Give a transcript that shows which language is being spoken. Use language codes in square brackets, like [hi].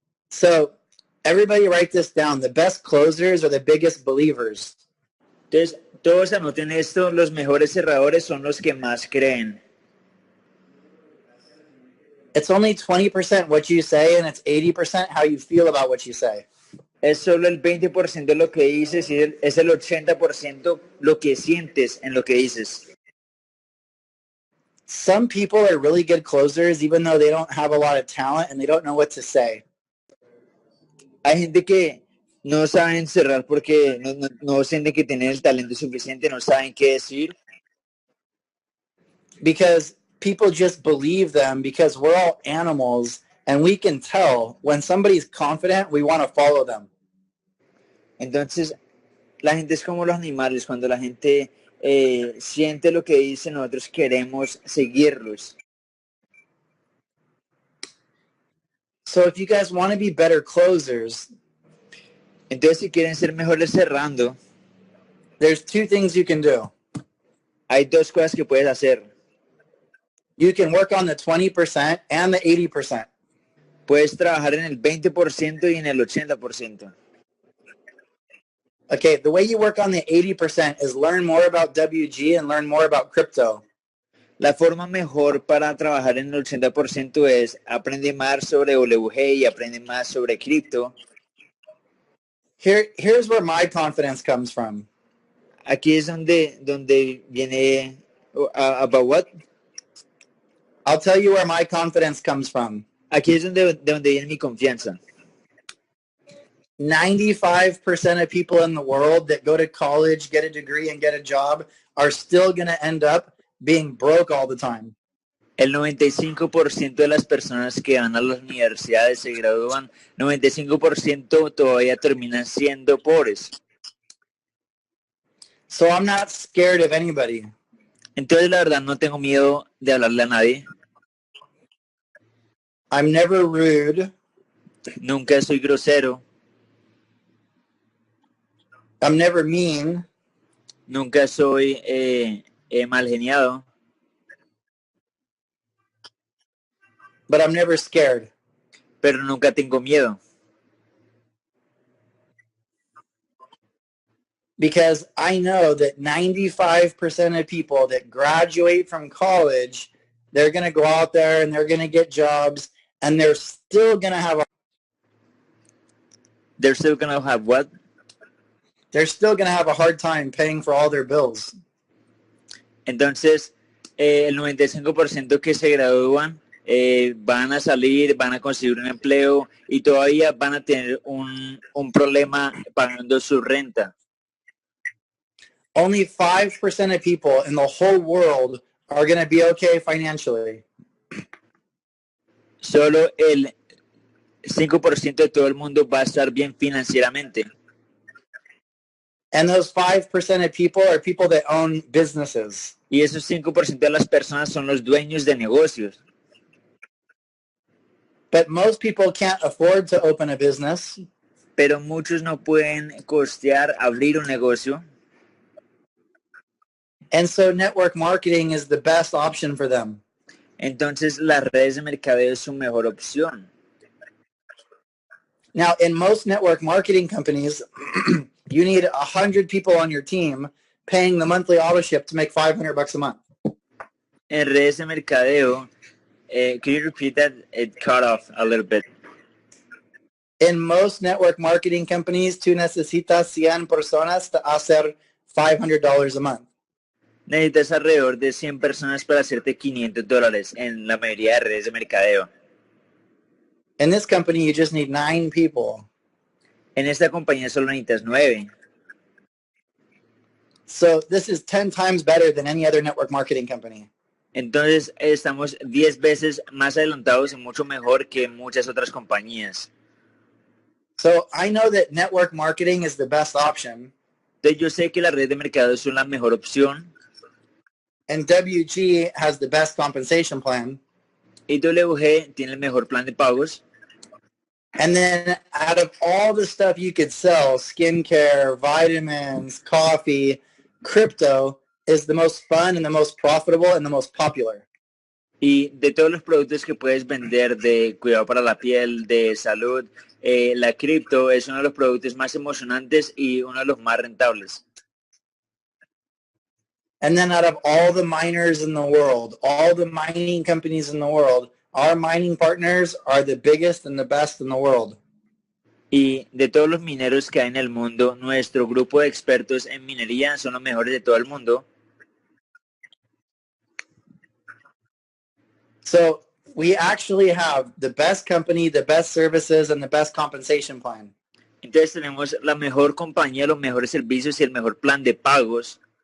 [en] So everybody write this down. The best closers are the biggest believers. [es] Entonces, todos anoten esto, los mejores cerradores son los que más creen. [en] It's only 20% what you say, and it's 80% how you feel about what you say. [es] Es solo el 20% lo que dices y es el 80% lo que sientes en lo que dices. [en] Some people are really good closers even though they don't have a lot of talent and they don't know what to say. [es] Hay gente que no saben cerrar porque no sienten que tienen el talento suficiente, no saben qué decir. [en] Because people just believe them because we're all animals and we can tell when somebody's confident, we want to follow them. [es] Entonces, la gente es como los animales, cuando la gente siente lo que dice, nosotros queremos seguirlos. [en] So if you guys want to be better closers, [es] entonces si quieren ser mejores cerrando, [en] there's two things you can do. [es] Hay dos cosas que puedes hacer. [en] You can work on the 20% and the 80%. [es] Puedes trabajar en el 20% y en el 80%. [en] Okay, the way you work on the 80% is learn more about WG and learn more about crypto. [es] La forma mejor para trabajar en el 80% es aprender más sobre WG y aprender más sobre cripto. [en] Here's where my confidence comes from. [es] Aquí es donde viene [en] about what? I'll tell you where my confidence comes from. [es] Aquí es de donde viene mi confianza. [en] 95% of people in the world that go to college, get a degree, and get a job are still going to end up being broke all the time. [es] El 95% de las personas que van a las universidades se gradúan, 95% todavía terminan siendo pobres. [en] So I'm not scared of anybody. [es] Entonces la verdad no tengo miedo de hablarle a nadie. [en] I'm never rude. [es] Nunca soy grosero. [en] I'm never mean. [es] Nunca soy mal geniado. [en] But I'm never scared. [es] Pero nunca tengo miedo. [en] Because I know that 95% of people that graduate from college, they're going to go out there and they're going to get jobs and they're still going to have They're still going to have what? They're still going to have a hard time paying for all their bills. [es] Entonces, el 95% que se gradúan van a salir, van a conseguir un empleo y todavía van a tener un problema pagando su renta. [en] Only 5% of people in the whole world are going to be okay financially. [es] Solo el 5% de todo el mundo va a estar bien financieramente. [en] And those 5% of people are people that own businesses. [es] Y esos 5% de las personas son los dueños de negocios. [en] But most people can't afford to open a business. [es] Pero muchos no pueden costear abrir un negocio. [en] And so network marketing is the best option for them. [es] Entonces las redes de mercadeo es su mejor opción. [en] Now, in most network marketing companies, you need 100 people on your team paying the monthly auto ship to make $500 a month. [es] En redes de mercadeo, [en] can you repeat that? It cut off a little bit. In most network marketing companies, [es] tú necesitas 100 personas [en] to [es] hacer [en] $500 a month. [es] Necesitas alrededor de 100 personas para hacerte $500 en la mayoría de redes de mercadeo. [en] In this company, you just need 9 people. [es] En esta compañía solo necesitas 9. [en] So this is 10 times better than any other network marketing company. [es] Entonces estamos 10 veces más adelantados y mucho mejor que muchas otras compañías. [en] So I know that network marketing is the best option. [es] Entonces yo sé que las redes de mercadeo son la mejor opción. [en] And WG has the best compensation plan. [es] Y WG tiene el mejor plan de pagos. [en] And then out of all the stuff you could sell, skincare, vitamins, coffee, crypto, is the most fun and the most profitable and the most popular. [es] Y de todos los productos que puedes vender de cuidado para la piel, de salud, la cripto es uno de los productos más emocionantes y uno de los más rentables. [en] And then out of all the miners in the world, all the mining companies in the world, our mining partners are the biggest and the best in the world. [es] Y de todos los mineros que hay en el mundo, nuestro grupo de expertos en minería son los mejores de todo el mundo. [en] So we actually have the best company, the best services, and the best compensation plan. [es] Entonces tenemos la mejor compañía, los mejores servicios y el mejor plan de pagos.